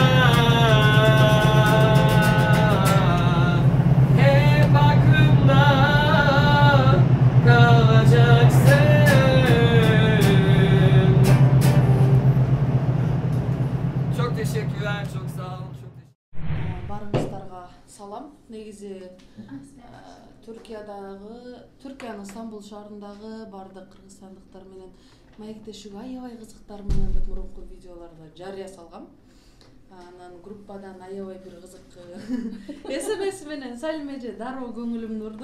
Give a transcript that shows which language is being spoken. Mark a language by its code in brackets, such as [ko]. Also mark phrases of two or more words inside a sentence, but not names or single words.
[tr] Hep aklımda kalacaksın. Çok teşekkürler, çok sağ olun. [ky] Барыңыздарга салам. Негизи Түркиянын Стамбул шаарындагы бардык кыргызстандыктар менен маектешүүгө аябай кызыктар менен деп мурунку видеолордо жарыя салгам. Анан группадан аябай бир кызык СМС менен Салим эже дароо көңүлүмдү урду.